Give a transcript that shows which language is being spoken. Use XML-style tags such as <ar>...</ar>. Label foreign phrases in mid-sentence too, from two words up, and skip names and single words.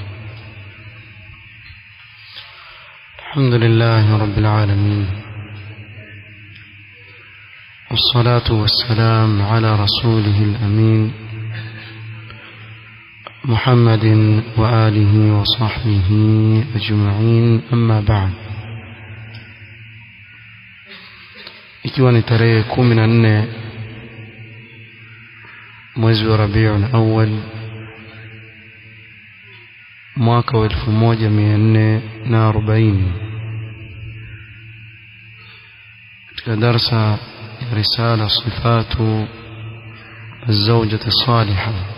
<ar>الحمد لله رب العالمين، والصلاة والسلام على رسوله الأمين محمد وآله وصحبه أجمعين، أما بعد.</ar> <sw>ikiwa ni tarehe 14 mwezi wa Rabiul Awwal mwaka wa 1440 katika darsa ya risala sifatu az-zawjati salihah.</sw>